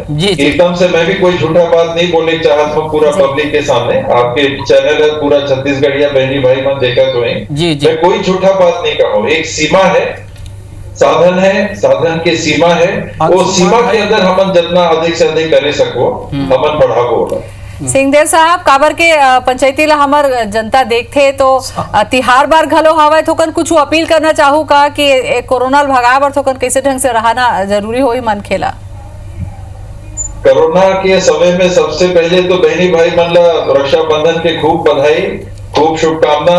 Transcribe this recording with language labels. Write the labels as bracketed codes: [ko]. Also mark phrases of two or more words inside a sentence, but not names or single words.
[hne] एकदम से मैं भी कोई झूठा बात नहीं बोले चाहता हूँ पूरा पब्लिक के सामने। आपके चैनल है पूरा छत्तीसगढ़िया बहनी भाई मन देखा तो मैं कोई झूठा बात नहीं कहूँ। एक सीमा है, साधन है, साधन के सीमा है, वो सीमा के अंदर हम जितना अधिक से अधिक करे सको हमन बढ़ावो। सिंहदेव साहब, काबर के पंचायती ला हमर जनता देखते तो तिहार बार घलो हवे, तो कन कुछ अपील करना चाहू का कि कोरोना भगाए बर तो कन कैसे ढंग से रहना जरूरी होई मन खेला। कोरोना के समय में सबसे पहले तो बहनी भाई मन ला रक्षाबंधन के खूब बधाई, खूब शुभकामना।